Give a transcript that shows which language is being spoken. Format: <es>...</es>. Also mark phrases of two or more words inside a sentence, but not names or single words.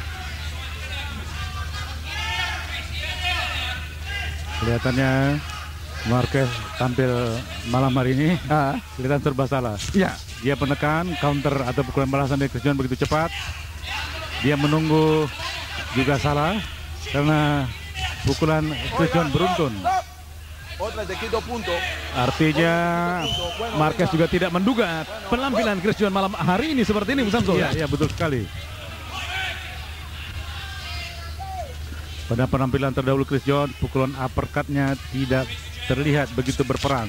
<id>Kelihatannya Marquez tampil malam hari ini kelihatan serba salah. Ya, Dia menekan counter atau pukulan balasan dari Chris John begitu cepat. Dia menunggu juga salah karena pukulan Chris John beruntun.</id> <en>Stop.</en> <es>Otra te quito punto.</es> <id>artinya Marquez juga tidak menduga penampilan Chris John malam hari ini seperti ini, Bu Samsul. Iya, betul sekali. Pada penampilan terdahulu Chris John, pukulan uppercut-nya tidak terlihat begitu berperang.</id>